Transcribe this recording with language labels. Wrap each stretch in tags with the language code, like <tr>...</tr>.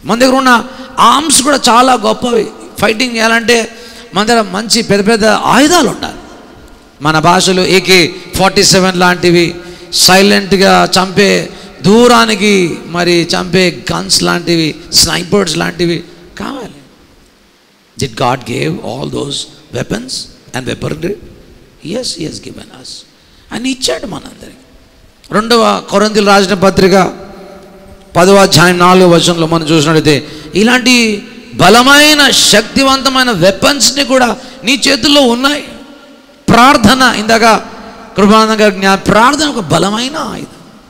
<te>మన దగ్గర ఉన్న ఆర్మ్స్ కూడా చాలా గొప్పవి. ఫైటింగ్ చేయాలంటే మన దగ్గర మంచి పెద్ద పెద్ద ఆయుధాలు ఉండాలి. మన భాషలో AK-47 లాంటివి, సైలెంట్గా చంపే, దూరానికి మరి చంపే గన్స్ లాంటివి, స్నైపర్స్ లాంటివి కావాలి.</te> <en>Did God give all those weapons and weaponry? Yes, He has given us.</en> <te>అని ఇచ్చాడు మనందరికి. 2వ కొరింథీయులకు రాసిన పత్రిక 10వ అధ్యాయం 4వ వచనంలో మనం చూసినట్లయితే ఇలాంటి బలమైన శక్తివంతమైన వెపన్స్ని కూడా నీ చేతుల్లో ఉన్నాయి. ప్రార్థన, ఇందాక కృపానంద ప్రార్థన ఒక బలమైన ఆయుధం.</te>